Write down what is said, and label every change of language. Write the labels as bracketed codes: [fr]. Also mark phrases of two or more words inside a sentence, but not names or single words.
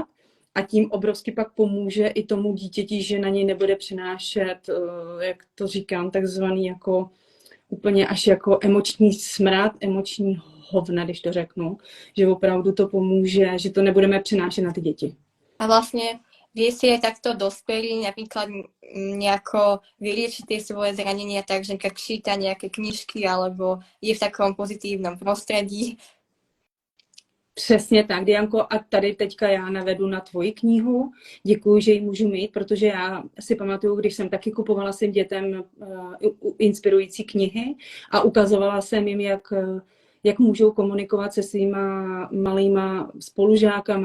[cs] A tím obrovsky pak pomůže i tomu dítěti, že na něj nebude přinášet, jak to říkám, takzvaný jako úplně až jako emoční smrad, emoční hovna, když to řeknu, že opravdu to pomůže, že to nebudeme přinášet na ty děti. [sk] A vlastne vie si aj takto dospelí napríklad nejako vyliečiť tie svoje zranenia tak, že číta nejaké knižky alebo je v takom pozitívnom prostredí? [cs] Přesně tak, Dianko, a tady teďka já navedu na tvoji knihu. Děkuji, že ji můžu mít, protože já si pamatuju, když jsem taky kupovala svým dětem inspirující knihy a ukazovala jsem jim, jak můžou komunikovat se svýma malýma spolužákama,